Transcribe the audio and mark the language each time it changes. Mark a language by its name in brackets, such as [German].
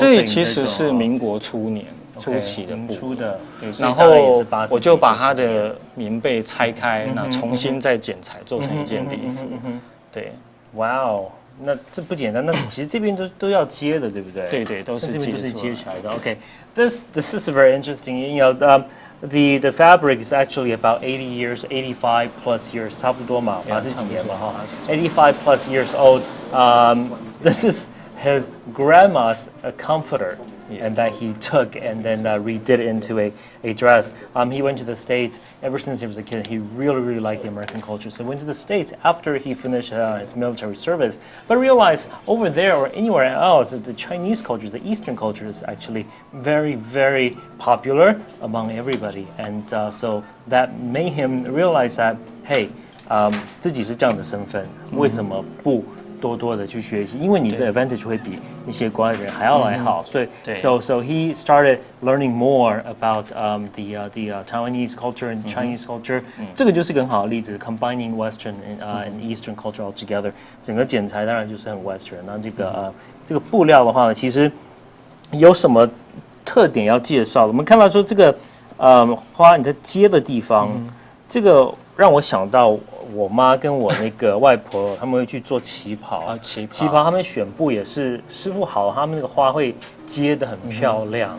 [Chinese] 这其实是民国初期的布，然后我就把它的棉被拆开，那重新再剪裁做成一件礼服。对，哇哦，那这不简单。那其实这边都要接的，对不对？对，都是接起来的。 [English] OK，this is very interesting. You know, the fabric is actually about 80 years, 85 plus years， [Chinese] 差不多嘛，80几年嘛哈， [English] 85 plus years old. This is his grandma's comforter. And that he took and then redid it into a dress. He went to the States ever since he was a kid. He really liked the American culture. So he went to the States after he finished his military service, but realized over there or anywhere else, the Chinese culture, the Eastern culture is actually very popular among everybody. And so that made him realize that, hey, [Chinese] 自己是这样的身份，为什么不多的去学习，因为你的 advantage 会比一些国外人还要来好，所以 [English] so he started learning more about the Taiwanese culture and Chinese culture。 [Chinese] 这个就是个很好的例子 [English] ，combining Western and Eastern culture all together。 [Chinese] 整个剪裁当然就是很 Western。那这个布料的话呢，其实有什么特点要介绍？我们看到说这个花你在接的地方，这个让我想到。我妈跟我那个外婆，他们会去做旗袍旗袍他们选布也是师傅好，他们那个花会接得很漂亮。